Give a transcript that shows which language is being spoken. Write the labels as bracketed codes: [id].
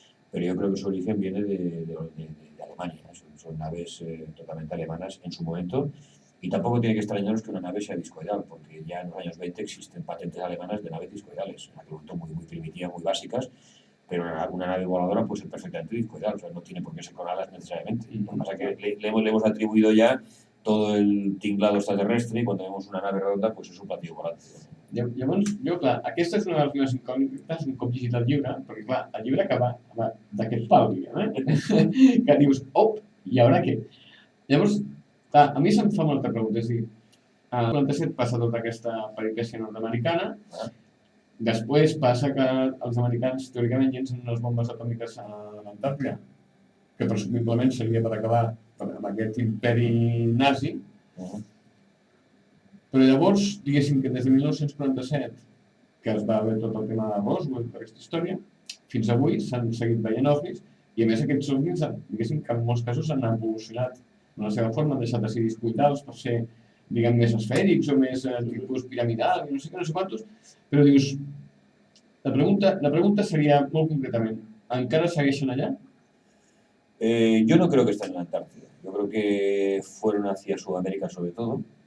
[es] Pero yo creo que su origen viene de Alemania, son naves totalmente alemanas en su momento, y tampoco tiene que extrañarnos que una nave sea discoidal, porque ya en los años 20 existen patentes alemanas de naves discoidales, en aquel momento muy primitivas, muy básicas, pero una nave voladora puede ser perfectamente discoidal, o sea, no tiene por qué ser con alas necesariamente. Lo que pasa es que le hemos atribuido ya todo el tinglado extraterrestre y cuando vemos una nave redonda, pues és un platillo volante. [ca] Llavors, clar, aquesta és una de les meves incògnites un cop llegit el llibre, perquè clar, el llibre acaba d'aquest pal, diguem, que dius, i ara què? Llavors, clar, a mi se'm fa molta pregunta, és a dir, al 47 passa tota aquesta peripècia nord-americana, després passa que els americans teòricament llencen unes bombes atòmiques a l'Antàrtida, que presumiblement seria per acabar amb aquest imperi nazi, però llavors, diguéssim que des de 1947, que es va haver tot el tema de Roswell, per aquesta història, fins avui s'han seguit veient ovnis, i a més aquests ovnis, diguéssim que en molts casos han evolucionat en la seva forma, han deixat de ser discoidals per ser, diguem, més esfèrics o més tipus piramidal, i no sé què, no sé quantos, però dius, la pregunta seria molt concretament, ¿encara segueixen allá? [es] Yo no creo que estén en la Antártida. Yo creo que fueron hacia Sudamérica sobre todo.